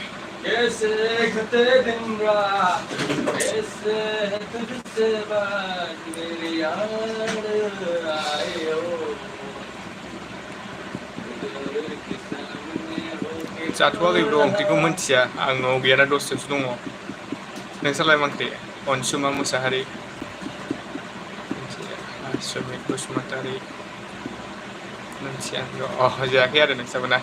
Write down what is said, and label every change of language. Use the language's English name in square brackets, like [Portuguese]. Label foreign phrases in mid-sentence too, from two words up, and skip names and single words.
[Hindi] कैसे कटे दिन रात कैसे है तुझसे बात मेरी याद आए हो [Bodo] जाथ'वाखै ब्र' ओंख्रिखौ मिन्थिया आं न'आव गैयाना दसेयावसो दङ। नोंस्रालाय मा ओंख्रि? अनसुमा मुसाहारि, सुमित बसुमतारि, मिन्थिया ब्र'। जायाखै आरो नोंस्राबो ना?